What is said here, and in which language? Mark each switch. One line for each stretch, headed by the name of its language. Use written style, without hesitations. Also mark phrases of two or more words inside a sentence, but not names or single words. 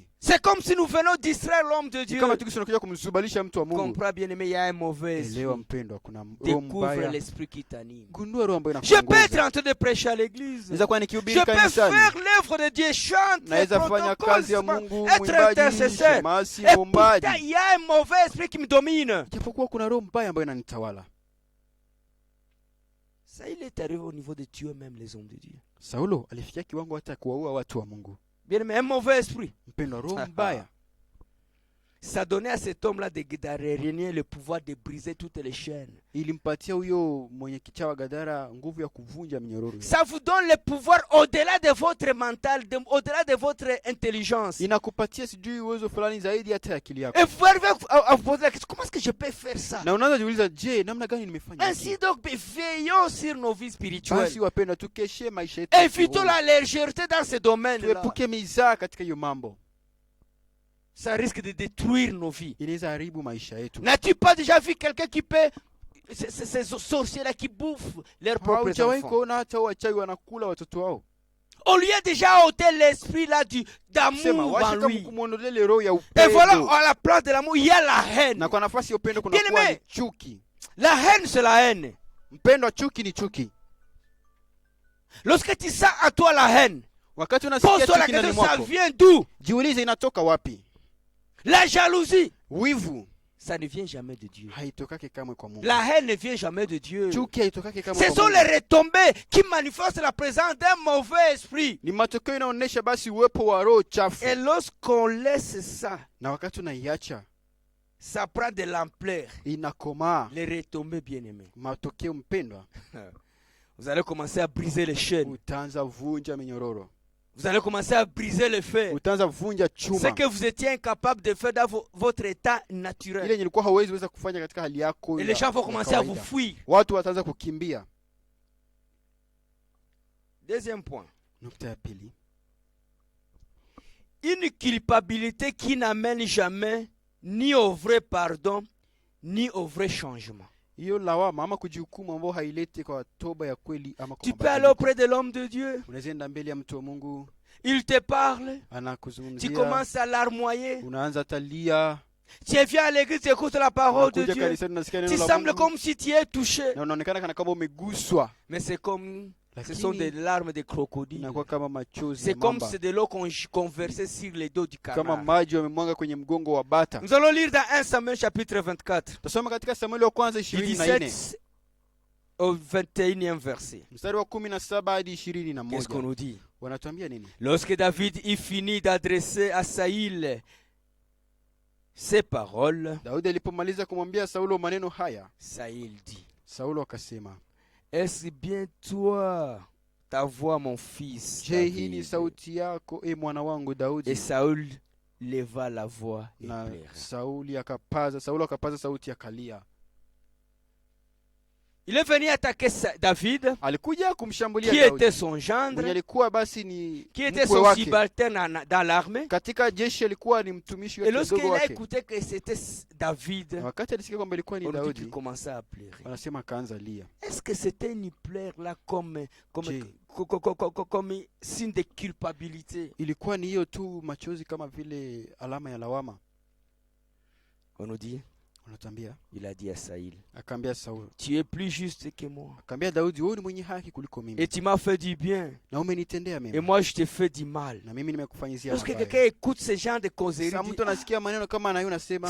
French: C'est comme si nous venons distraire l'homme de
Swahili: Ni
French: Dieu.
Swahili: kama tunakuja kumzubalisha mtu wa Mungu.
French: Comprends bien aimé, il y a un mauvais
Swahili: Elewa
French: esprit.
Swahili: mpendwa, kuna roho
French: Découvre
Swahili: mbaya.
French: l'esprit qui t'anime.
Swahili: Gundua roho ambayo
French: Je peux être
Swahili: inakuongoza.
French: en train de prêcher à l'église.
Swahili: Naweza kuwa
French: Je
Swahili: nikihubiri
French: peux
Swahili: kanisani.
French: faire l'œuvre de Dieu, chanter,
Swahili: Naweza fanya kazi ya Mungu,
French: être
Swahili: mwimbaji,
French: intercesseur.
Swahili: shemasi,
French: Et pourtant,
Swahili: mwombaji.
French: il y a un mauvais esprit qui me domine.
Swahili: Japokuwa kuna roho mbaya ambayo inanitawala.
French: Ça, il est arrivé au niveau de Dieu même, les hommes de Dieu.
Swahili: Saulo alifikia kiwango hata kuwaua watu wa Mungu.
French: Bien aimé, un mauvais esprit.
Swahili: Mpendwa, roho mbaya
French: Ça donnait à cet homme-là de régner le pouvoir de briser toutes les chaînes.
Swahili: ilimpatia huyo mwenye kichawa Gadara nguvu ya kuvunja minyororo.
French: Ça vous donne le pouvoir au-delà de votre mental, au-delà de votre intelligence.
Swahili: Inakupatia sijui uwezo fulani zaidi hata akili yako.
French: Et vous arrivez à vous poser la question, comment est-ce que je peux faire ça?
Swahili: Na unaanza kujiuliza, je, namna gani nimefanya
French: Ainsi
Swahili: hivi?
French: donc, veillons sur nos vies spirituelles.
Swahili: Basi wapenda, tukeshe maisha yetu.
French: Évitons la légèreté dans ce domaine-là.
Swahili: Tuepuke mizaa katika hiyo mambo.
French: Ça risque de détruire nos vies.
Swahili: Inaweza haribu maisha yetu.
French: N'as-tu pas déjà vu quelqu'un qui peut... Ces sorciers-là qui bouffent leurs propres
Swahili: Haujawahi
French: enfants.
Swahili: kuona hata wachawi wanakula watoto wao?
French: On lui a déjà ôté l'esprit là
Swahili: Sema
French: d'amour
Swahili: wacha
French: en
Swahili: kama
French: lui.
Swahili: kumuondolea ile roho ya
French: Et voilà,
Swahili: upendo.
French: à la place de l'amour, il y a la haine.
Swahili: Na kwa nafasi ya upendo kuna
French: Bien
Swahili: kuwa
French: aimé.
Swahili: ni chuki.
French: La haine, c'est la haine.
Swahili: Mpendwa, chuki ni chuki.
French: Lorsque tu sens à toi la haine,
Swahili: Wakati unasikia
French: pose-toi la
Swahili: chuki ndani
French: question, ça
Swahili: mwako,
French: vient d'où?
Swahili: jiulize inatoka wapi?
French: La jalousie,
Swahili: Wivu
French: ça ne vient jamais de Dieu.
Swahili: haitokake kamwe kwa Mungu.
French: La haine ne vient jamais de Dieu.
Swahili: Chuki haitokake kamwe
French: Ce
Swahili: kwa
French: sont
Swahili: Mungu.
French: les retombées qui manifestent la présence d'un mauvais esprit.
Swahili: Ni matokeo inaonyesha basi uwepo wa roho chafu.
French: Et lorsqu'on laisse ça,
Swahili: Na wakati unaiacha
French: ça prend de l'ampleur.
Swahili: inakomaa.
French: Les retombées, bien-aimés.
Swahili: Matokeo mpendwa,
French: Vous allez commencer à briser les chaînes.
Swahili: utaanza vunja minyororo.
French: Vous allez commencer à briser le fer.
Swahili: Utaanza vunja
French: Ce
Swahili: chuma.
French: que vous étiez incapable de faire dans votre état
Swahili: Ile
French: naturel.
Swahili: yenye ilikuwa hauwezi weza kufanya katika hali yako
French: Et
Swahili: ya
French: les gens vont commencer à vous
Swahili: kawaida.
French: fuir.
Swahili: Watu wataanza kukimbia.
French: Deuxième point.
Swahili: Nukta ya pili,
French: Une culpabilité qui n'amène jamais ni au vrai pardon, ni au vrai changement.
Swahili: hiyo lawama ama kujihukumu ambao haileti kwa toba ya kweli ama kwa
French: Tu peux aller
Swahili: mabadiliko.
French: auprès de l'homme de Dieu.
Swahili: Unaweza enda mbele ya mtu wa Mungu,
French: Il te parle. Tu
Swahili: anakuzungumzia,
French: commences à larmoyer.
Swahili: unaanza talia,
French: Tu viens à l'église, tu écoutes la parole de
Swahili: unakuja
French: Dieu.
Swahili: kanisani unasikia
French: Tu
Swahili: neno la
French: sembles
Swahili: Mungu
French: comme si tu es touché.
Swahili: na unaonekana kana kama umeguswa,
French: Mais c'est comme... Ce
Swahili: lakini
French: sont des larmes de crocodile.
Swahili: inakuwa kama machozi ya
French: C'est comme
Swahili: mamba,
French: c'est de l'eau qu'on versait sur les dos du
Swahili: kama
French: canard.
Swahili: maji wamemwaga kwenye mgongo wa bata.
French: Nous allons lire dans 1 Samuel chapitre 24,
Swahili: Tasoma katika Samueli wa kwanza
French: du
Swahili: 24
French: 17 au 21e verset.
Swahili: mstari wa 17 hadi
French: Qu'est-ce qu'on
Swahili: 21.
French: nous dit?
Swahili: Wanatuambia nini?
French: Lorsque David y finit d'adresser à Saïl ces paroles,
Swahili: Daudi alipomaliza kumwambia Saulo maneno haya,
French: Saïl dit,
Swahili: Saulo akasema,
French: est-ce bien toi, ta voix, mon fils
Swahili: je, hii ni
French: David?
Swahili: sauti yako e mwana wangu Daudi?
French: Et Saül leva la voix et
Swahili: Na
French: pleura.
Swahili: Saulo akapaza sauti akalia.
French: Il est venu attaquer David,
Swahili: Alikuja kumshambulia
French: qui
Swahili: Daudi,
French: était son
Swahili: mwenye
French: gendre,
Swahili: alikuwa basi ni
French: qui était
Swahili: mkwe
French: son
Swahili: wake
French: subalterne dans l'armée.
Swahili: katika jeshi, alikuwa ni mtumishi
French: Et
Swahili: wa
French: lorsqu'il
Swahili: kidogo
French: a
Swahili: wake.
French: écouté que c'était David,
Swahili: Na wakati alisikia kwamba ilikuwa ni
French: on nous dit qu'il
Swahili: Daudi,
French: commençait à pleurer.
Swahili: anasema akaanza lia.
French: Est-ce que c'était une plaire là comme
Swahili: Je.
French: comme signe de culpabilité?
Swahili: Ilikuwa ni hiyo tu machozi kama vile alama ya lawama?
French: On nous dit,
Swahili: Unatambia,
French: il a dit à Saïl,
Swahili: akaambia Saulo,
French: tu es plus juste que moi.
Swahili: akaambia Daudi, wewe ni mwenye haki kuliko mimi
French: Et tu m'as fait du bien.
Swahili: na umenitendea
French: Et
Swahili: mema
French: moi, je te fais du mal.
Swahili: na mimi nimekufanyizia
French: Lorsque
Swahili: mabaya.
French: quelqu'un écoute ce genre de causerie,
Swahili: Sasa
French: dit,
Swahili: mtu anasikia maneno kama na hiyo nasema,